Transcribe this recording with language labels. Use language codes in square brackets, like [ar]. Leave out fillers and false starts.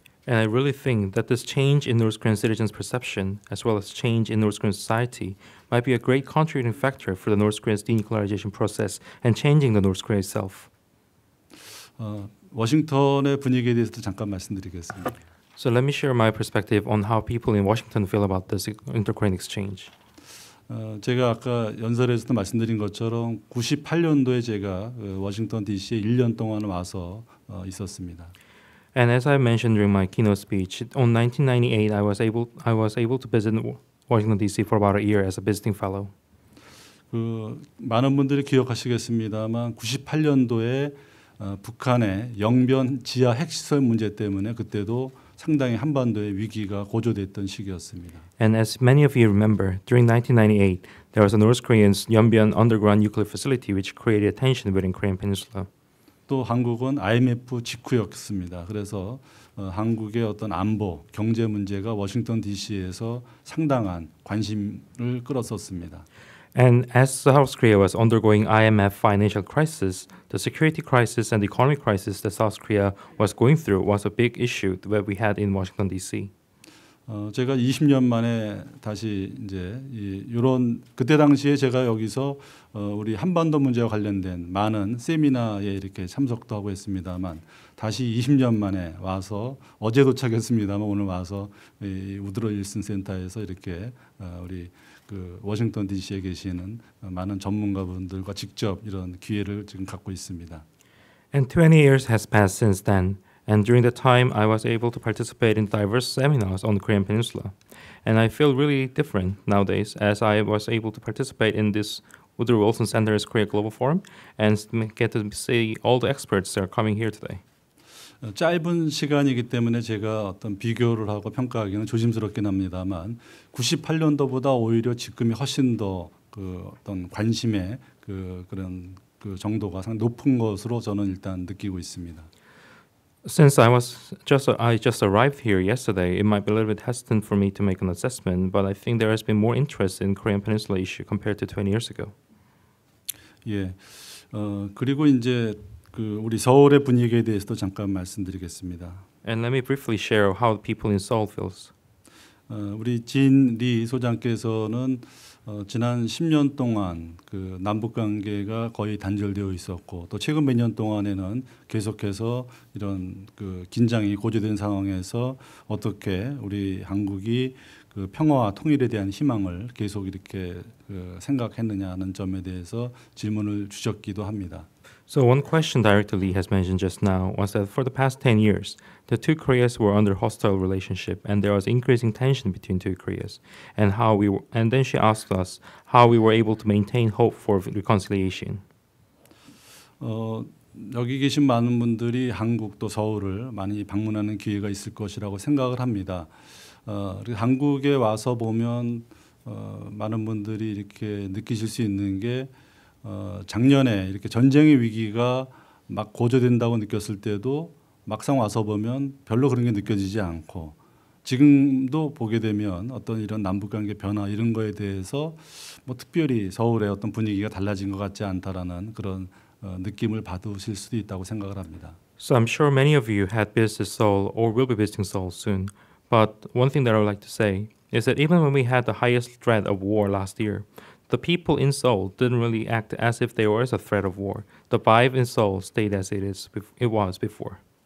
[en] And I really think that this change in North Korean citizens' perception, as well as change in North Korean society, might be a great contributing factor for the North Korea's denuclearization process and changing the North Korea itself. [ko] 워싱턴의 분위기에 대해서도 잠깐 말씀드리겠습니다. [en] So let me share my perspective on how people in Washington feel about this inter-Korean exchange. [ko] 제가 아까 연설에서도 말씀드린 것처럼 98년도에 제가 워싱턴 DC에 1년 동안 와서 있었습니다. [en] And as I mentioned during my keynote speech, on 1998 I was able to visit Washington D.C. for about a year as a visiting fellow. [ko] 많은 분들이 기억하시겠습니다만 98년도에 북한의 영변 지하 핵시설 문제 때문에 그때도 상당히 한반도의 위기가 고조됐던 시기였습니다. [en] And as many of you remember, during 1998, there was a North Korean Yeonbyeon underground nuclear facility which created tension within Korean Peninsula. [ko] 또 한국은 IMF 직후였습니다. 그래서 한국의 어떤 안보, 경제 문제가 워싱턴 DC에서 상당한 관심을 끌었었습니다. [en] And as South Korea was undergoing IMF financial crisis, the security crisis and the economic crisis that South Korea was going through was a big issue that we had in Washington D.C. [ko] 제가 20년 만에 다시 이제 이런 그때 당시에 제가 여기서 우리 한반도 문제와 관련된 많은 세미나에 이렇게 참석도 하고 했습니다만 다시 20년 만에 와서 어제 도착했습니다만 오늘 와서 이 우드로 윌슨 센터에서 이렇게 우리 그 워싱턴 DC에 계시는 많은 전문가분들과 직접 이런 기회를 지금 갖고 있습니다. [en] And 20 years has passed since then. And during that time, I was able to participate in diverse seminars on the Korean Peninsula. And I feel really different nowadays as I was able to participate in this Woodrow Wilson Center's Korea Global Forum and get to see all the experts that are coming here today. [ko] 짧은 시간이기 때문에 제가 어떤 비교를 하고 평가하기는 조심스럽긴 합니다만 98년도보다 오히려 지금이 훨씬 더 그 어떤 관심의 그런 그 정도가 상당히 높은 것으로 저는 일단 느끼고 있습니다. [en] Since I just arrived here yesterday, it might be a little bit hesitant for me to make an assessment, but I think there has been more interest in Korean Peninsula issue compared to 20 years ago. [ko] 예. 그리고 이제 그 우리 서울의 분위기에 대해서도 잠깐 말씀드리겠습니다. [en] And let me briefly share how the people in Seoul feels. [ko] 우리 진리 소장께서는 지난 10년 동안 그 남북 관계가 거의 단절되어 있었고 또 최근 몇 년 동안에는 계속해서 이런 그 긴장이 고조된 상황에서 어떻게 우리 한국이 그 평화와 통일에 대한 희망을 계속 이렇게 그 생각했느냐는 점에 대해서 질문을 주셨기도 합니다. [en] So one question Director Lee has mentioned just now was that for the past 10 years, the two Koreas were under hostile relationship and there was increasing tension between two Koreas. And then she asked us how we were able to maintain hope for reconciliation. [ko] 여기 계신 많은 분들이 한국 또 서울을 많이 방문하는 기회가 있을 것이라고 생각을 합니다. 한국에 와서 보면 많은 분들이 이렇게 느끼실 수 있는 게 작년에 이렇게 전쟁의 위기가 막 고조된다고 느꼈을 때도 막상 와서 보면 별로 그런 게 느껴지지 않고 지금도 보게 되면 어떤 이런 남북관계 변화 이런 거에 대해서 뭐 특별히 서울의 어떤 분위기가 달라진 것 같지 않다라는 그런 느낌을 받으실 수도 있다고 생각을 합니다. [en] So I'm sure many of you had visited Seoul or will be visiting Seoul soon. But one thing that I would like to say is that even when we had the highest threat of war last year, the people in Seoul didn't really act as if there was a threat of war. The vibe in Seoul stayed as it was before.